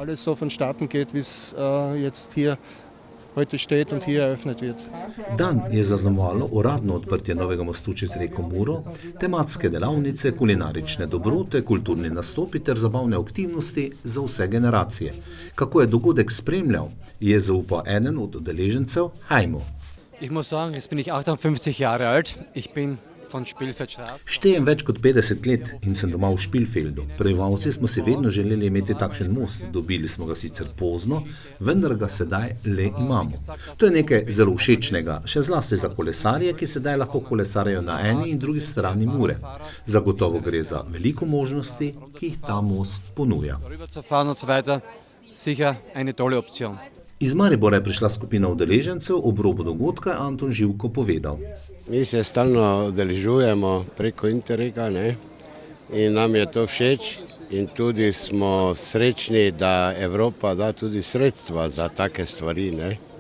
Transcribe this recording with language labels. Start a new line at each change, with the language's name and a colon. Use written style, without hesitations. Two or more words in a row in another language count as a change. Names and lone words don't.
Slovenian: Dan je zaznamovalo uradno odprtje novega mostu čez reko Muro, tematske delavnice, kulinarične dobrote, kulturni nastopi ter zabavne aktivnosti za vse generacije. Kako je dogodek spremljal, je zaupal eden od udeležencev, Heimo.
German: Ich muss sagen, jetzt bin ich 58 Jahre alt. Ich bin von Spielfeldstraße.
Slovenian: Štejem več kot 50 let in sem doma v Špilfeldu. Prebivalci smo si vedno želeli imeti takšen most. Dobili smo ga sicer pozno, vendar ga sedaj le imamo. To je nekaj zelo všečnega, še zlasti za kolesarje, ki sedaj lahko kolesarijo na eni in drugi strani Mure. Zagotovo gre za veliko možnosti, ki jih ta most ponuja.
German: Sicher eine tolle Option.
Slovenian: Iz Maribora je prišla skupina udeležencev, ob robu dogodka je Anton Živko povedal. Mi se stalno udeležujemo preko Interrega, in nam je to všeč in tudi smo srečni, da Evropa da tudi sredstva za take stvari, ne?